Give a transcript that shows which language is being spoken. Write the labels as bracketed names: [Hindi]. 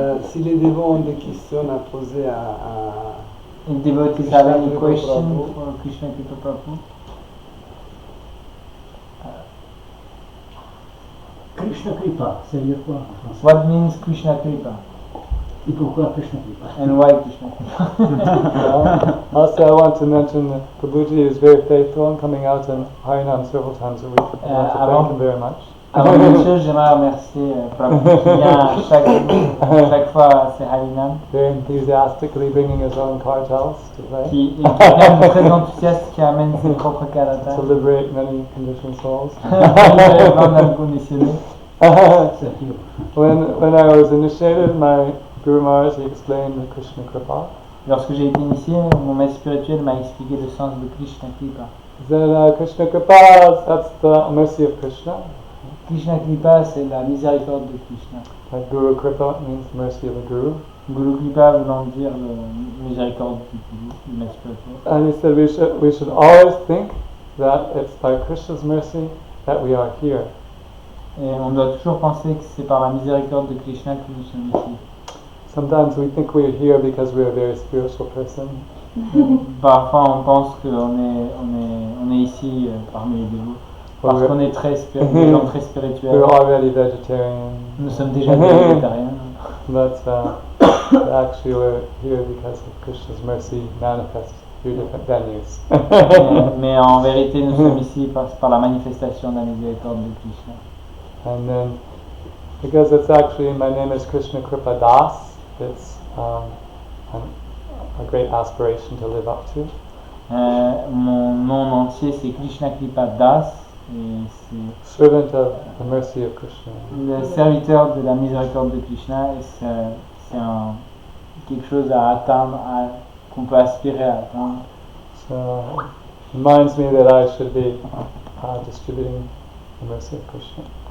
[French] Si les dévots ont des questions à poser à [English] If devotees Krishna have any Kripa question Prabhu. for Krishna Kripa Prabhu? [French] Krishna Kripa, ça veut dire quoi en français? [English] What means Krishna Kripa? [French] Et pourquoi Krishna Kripa? [English] And why Krishna Kripa? Also, I want to mention that Prabhuji is very faithful in coming out in Harinam several times a week. I want to [French] avant- [English] thank him very much. [French] Avant toute chose, j'aimerais remercier Prabhu qui vient chaque fois à ces Harinam, [English] Very enthusiastically bringing his own kartals to play, [French] qui est quelqu'un de très enthousiaste qui amène ses propres karatas, [English] to liberate many conditioned souls. [French] plein d'âmes conditionnées. [English] When I was initiated, my Guru Maharaj, he explained the Krishna Kripa. [French] Lorsque j'ai été initié, mon maître spirituel m'a expliqué le sens de Krishna Kripa. [English] He said, Krishna Kripa, that's the mercy of Krishna. [French] Krishna Kripa, c'est la miséricorde de Krishna. [English] Like Guru Kripa means mercy of the Guru. [French] Guru Kripa voulant dire la miséricorde du maître spirituel. [English] And he said we should always think that it's by Krishna's mercy that we are here. [French] Et on doit toujours penser que c'est par la miséricorde de Krishna que nous sommes ici. [English] Sometimes we think we're here because we're a very spiritual person. [French] Parfois on pense qu'on est ici parmi les dévots parce qu'on est très des gens très spirituels. [English] We're already vegetarian. [French] Nous sommes déjà des végétariens. [English] But actually we're here because of Krishna's mercy manifest through different venues. [French] mais en vérité nous sommes ici par la manifestation de la miséricorde de Krishna. [English] And then because it's actually, my name is Krishna Kripa Das, it's a great aspiration to live up to. [French] Mon nom entier c'est Krishna Kripa Das et c'est [English] Servant of the mercy of Krishna. [French] le serviteur de la miséricorde de Krishna et c'est quelque chose à atteindre, qu'on peut aspirer à atteindre. [English] So it reminds me that I should be distributing the mercy of Krishna.